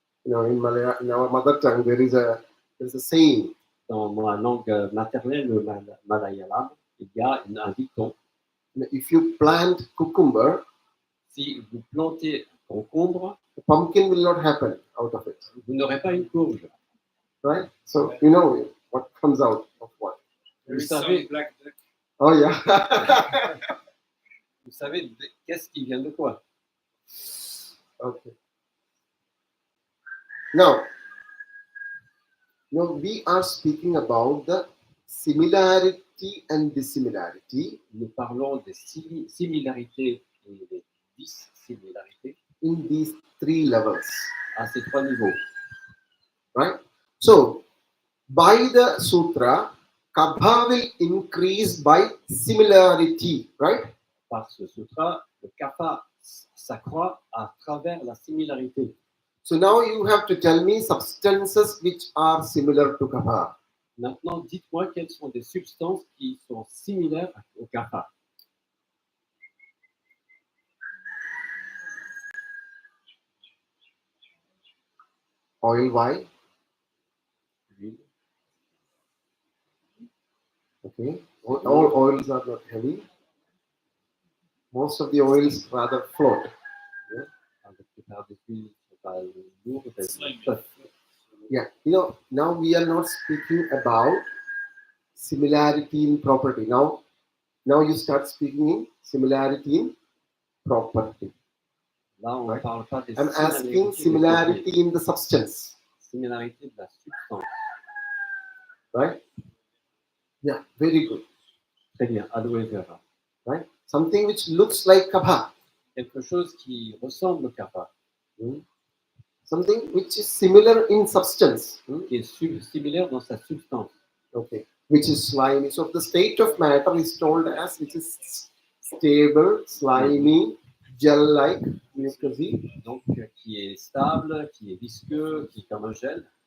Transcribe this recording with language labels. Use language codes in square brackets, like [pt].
[en] You know, in our mother tongue, there is a saying. [fr] Dans ma langue maternelle, le malayalam, il y a un dicton. [en] If you plant cucumber, [fr] Si vous plantez un concombre, [en] a pumpkin will not happen out of it, [fr] vous n'aurez pas une courge. [en] right? So you know what comes out of what. There [fr] Vous [en] is some [fr] savez, [en] black duck. Oh yeah. [fr] vous savez qu'est-ce qui vient de quoi. [en] Okay. Now, we are speaking about the similarity and dissimilarity [fr] Nous parlons des similarités et des dissimilarités [en] in these three levels, [fr] à ces trois niveaux. [en] right? So, by the sutra, kabha will increase by similarity, right? [fr] Par ce sutra, le kapha s'accroît à travers la similarité. [en] So now you have to tell me substances which are similar to kapha. [fr] Maintenant, dites-moi quelles sont des substances qui sont similaires au kapha. [en] Oil, why? [fr] L'huile, [en] Okay. All oils are not heavy. Most of the oils rather float. [fr] la plupart des huiles ne sont pas lourdes, elles sont [en] Slimy. soft. Yeah, now we are not speaking about similarity in property. Now you start speaking in similarity in property. [fr] Là, on ne [en] Right. [fr] parle pas des [en] I'm asking [fr] similarités des [en] similarity in the substance, [fr] similarités de la substance. [en] right? Yeah, very good, [fr] Très bien, aloe vera. [en] right? Something which looks like kapha, [fr] Quelque chose qui ressemble au kapha, [en] something which is similar in substance, [fr] qui est similaire dans sa substance. [en] okay, which is slimy. So the state of matter is told as which is stable, slimy, gel-like, mucousy. [fr] Donc, qui est stable, qui est visqueux, qui est comme un gel.